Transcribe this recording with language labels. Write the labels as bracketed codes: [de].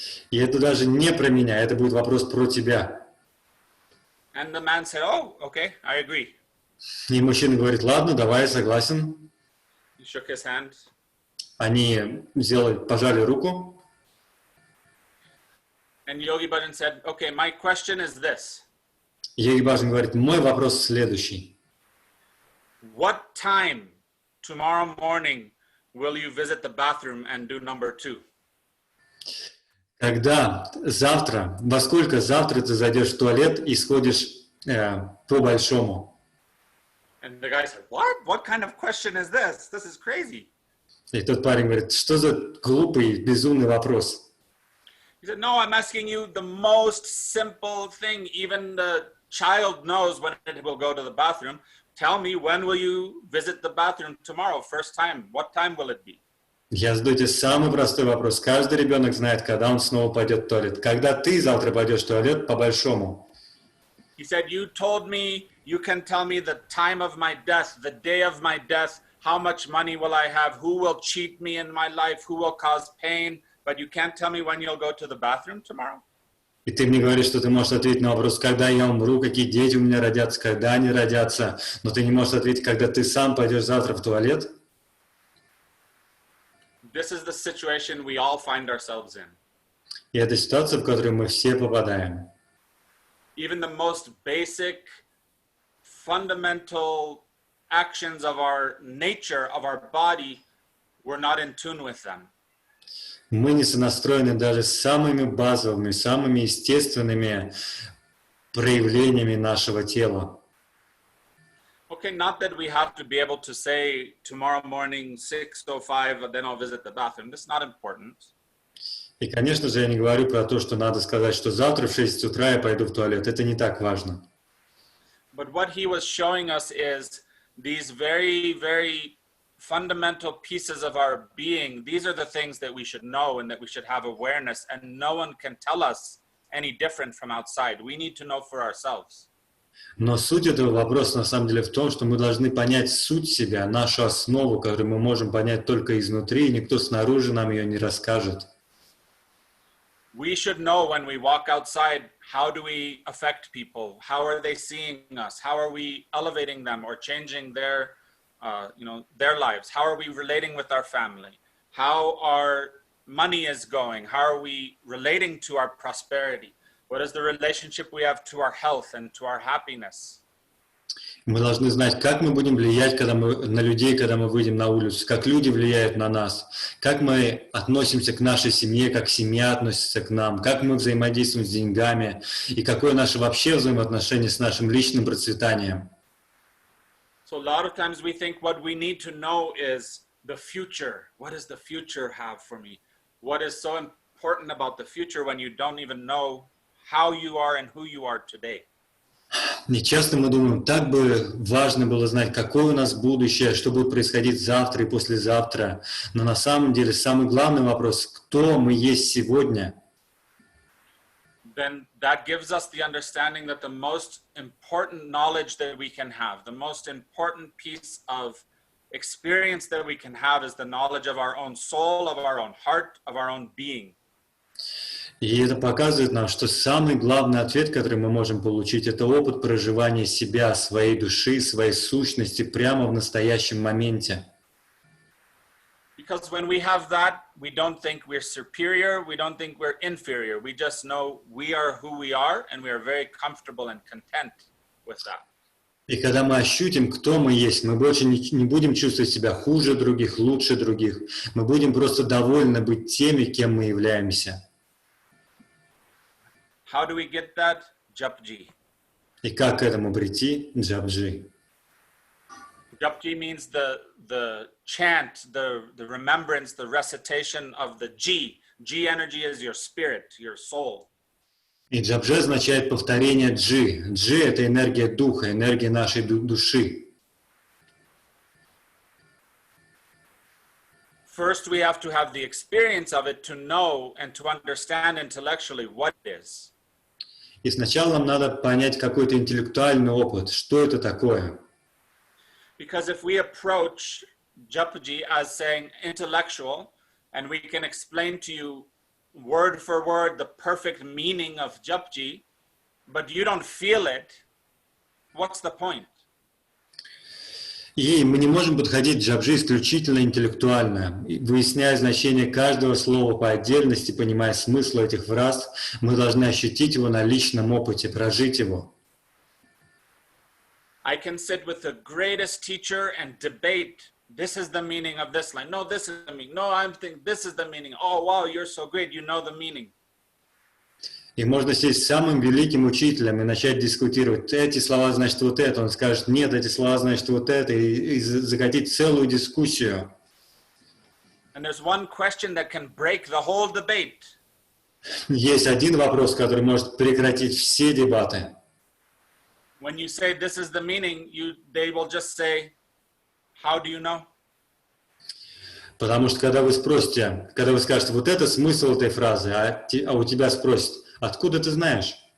[ru] И это даже не про меня, это будет вопрос про тебя. [en] And the man said, "Oh, okay, I agree." [ru] И мужчина говорит: ладно, давай, я согласен. [en] He shook his hand. [ru] Они пожали руку. [en] And Yogi Bhajan said, "Okay, my question is this. [ru] Йоги Баджан говорит: мой вопрос следующий. [en] What time tomorrow morning will you visit the bathroom and do number 2?" [ru] Во сколько завтра ты зайдешь в туалет и сходишь по-большому? [en] And the guy said, "What? What kind of question is this? This is crazy." [ru] И тот парень говорит: что за глупый, безумный вопрос? [en] He said, "No, I'm asking you the most simple thing. Even the child knows when it will go to the bathroom. Tell me, when will you visit the bathroom tomorrow? First time. What time will it be?" [ru] Я задаю тебе самый простой вопрос. Каждый ребенок знает, когда он снова пойдет в туалет. Когда ты завтра пойдешь в туалет по-большому? [en] He said, "You told me you can tell me the time of my death, the day of my death, how much money will I have, who will cheat me in my life, who will cause pain, but you can't tell me when you'll go to the bathroom tomorrow?" [ru] И ты мне говоришь, что ты можешь ответить на вопрос, когда я умру, какие дети у меня родятся, когда они родятся, но ты не можешь ответить, когда ты сам пойдешь завтра в туалет? [en] This is the situation we all find ourselves in. [ru] И это ситуация, в которую мы все попадаем. [en] Even the most basic, fundamental actions of our nature, of our body, we're not in tune with them. [ru] Мы не сонастроены даже с самыми базовыми, самыми естественными проявлениями нашего тела. [en] Okay, not that we have to be able to say tomorrow morning 6:05, then I'll visit the bathroom. That's not important. [ru] И, конечно же, я не говорю про то, что надо сказать, что завтра в 6 утра я пойду в туалет. Это не так важно. [en] But what he was showing us is these very, very fundamental pieces of our being. These are the things that we should know and that we should have awareness, and no one can tell us any different from outside. We need to know for ourselves. [ru] Но суть этого вопроса на самом деле в том, что мы должны понять суть себя, нашу основу, которую мы можем понять только изнутри, и никто снаружи нам ее не расскажет. [en] We should know when we walk outside, how do we affect people? How are they seeing us? How are we elevating them or changing their lives? How are we relating with our family? How our money is going? How are we relating to our prosperity? What is the relationship we have to our health and to our happiness? [ru] Мы должны знать, как мы будем влиять на людей, когда мы выйдем на улицу, как люди влияют на нас, как мы относимся к нашей семье, как семья относится к нам, как мы взаимодействуем с деньгами и какое наше вообще взаимоотношение с нашим личным процветанием. [en] So a lot of times we think what we need to know is the future. What does the future have for me? What is so important about the future when you don't even know how you are and who you are today? [ru] И часто мы думаем, так бы важно было знать, какое у нас будущее, что будет происходить завтра и послезавтра. Но на самом деле самый главный вопрос, кто мы есть сегодня. [en] Then that gives us the understanding that the most important knowledge that we can have, the most important piece of experience that we can have is the knowledge of our own soul, of our own heart, of our own being. [ru] И это показывает нам, что самый главный ответ, который мы можем получить, это опыт проживания себя, своей души, своей сущности прямо в настоящем моменте. [en] Because when we have that, we don't think we're superior, we don't think we're inferior. We just know we are who we are, and we are very comfortable and content with that. [ru] И когда мы ощутим, кто мы есть, мы больше не будем чувствовать себя хуже других, лучше других. Мы будем просто довольны быть теми, кем мы являемся. [en] How do we get that? Japji. [ru] И как к этому прийти? Джапджи. [en] Japji means the chant, the remembrance, the recitation of the G. G energy is your spirit, your soul. [ru] И джапджи означает повторение джи. Джи — это энергия духа, энергия нашей души. [en] First, we have to have the experience of it to know and to understand intellectually what it is. [ru] И сначала нам надо понять какой-то интеллектуальный опыт, что это такое. [en] Because if we approach Japji as saying intellectual, and we can explain to you word for word the perfect meaning of Japji, but you don't feel it, what's the point? [ru] И мы не можем подходить к джапджи исключительно интеллектуально, выясняя значение каждого слова по отдельности, понимая смысл этих фраз, мы должны ощутить его на личном опыте, прожить его. [en] I can sit with the greatest teacher and debate, this is the meaning of this line. No, this is the meaning. No, I'm thinking this is the meaning. Oh, wow, you're so great. You know the meaning. [ru] И можно сесть с самым великим учителем и начать дискутировать. Эти слова значат вот это. Он скажет, нет, эти слова значат вот это. И закатить целую дискуссию. [en] And there's one question that can break the whole debate. [ru] Есть один вопрос, который может прекратить все дебаты. [en] When you say this is the meaning, they will just say, how do you know? [ru] Потому что когда вы спросите, когда вы скажете, вот это смысл этой фразы, а у тебя спросят, откуда ты знаешь?